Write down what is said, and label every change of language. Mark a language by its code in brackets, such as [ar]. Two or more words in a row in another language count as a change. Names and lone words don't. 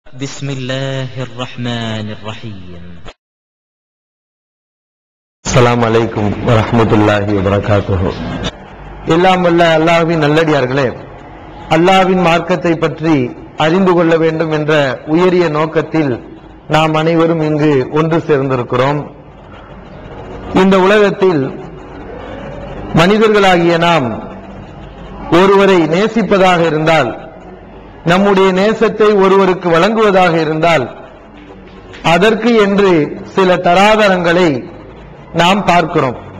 [ar] بسم الله الرحمن الرحيم. السلام عليكم ورحمة الله وبركاته. [ta] எல்லாம் வல்ல அல்லாஹ்வின் நல்லடியார்களே, அல்லாஹ்வின் மார்க்கத்தை பற்றி அறிந்து கொள்ள வேண்டும் என்ற உயரிய நோக்கத்தில் நாம் அனைவரும் இங்கு ஒன்று சேர்ந்திருக்கிறோம். இந்த உலகத்தில் மனிதர்களாகிய நாம் ஒருவரை நேசிப்பதாக இருந்தால், நம்முடைய நேசத்தை ஒருவருக்கு வழங்குவதாக இருந்தால், அதற்கு என்று சில தராதரங்களை நாம் பார்க்கிறோம்.